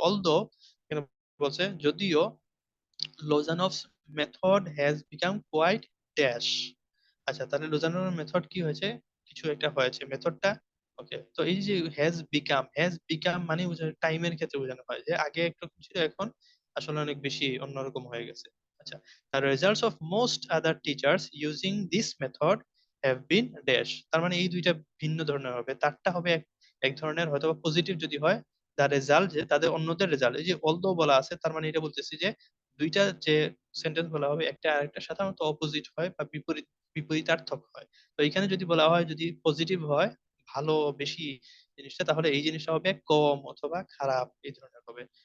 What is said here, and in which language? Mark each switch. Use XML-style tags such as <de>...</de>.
<en>although</en> <bn>বলছে যদিও</bn> <en>Lozanov's method has become quite dash.</en> <bn>আচ্ছা, তাহলে লোজানোর মেথড কি হয়েছে, কিছু একটা হয়েছে মেথডটা। ওকে, তো এই যে</bn> <en>has become</en> <bn>মানে টাইমের ক্ষেত্রে বোঝানো হয় যে আগে একরকম ছিল, এখন আসলে অনেক বেশি অন্যরকম হয়ে গেছে।</bn> <en>আচ্ছা, the results of most other teachers using this method have been dash।</en> <bn>তার মানে এই দুইটা ভিন্ন ধরনের হবে, তারটা হবে এক ধরনের হয়তো পজিটিভ যদি হয়, তার রেজাল্ট যে তাদের অন্যদের রেজাল্ট, এই যে অলদো বলা আছে তার মানে এটা বলতেছি যে দুইটা যে সেন্টেন্স বলা হবে একটা আরেকটা সাধারণত অপোজিট হয় বা বিপরীতার্থক হয়। তো এখানে যদি বলা হয় যদি পজিটিভ হয়, ভালো বেশি জিনিসটা, তাহলে এই জিনিসটা হবে কম অথবা খারাপ এই ধরনের হবে।</bn>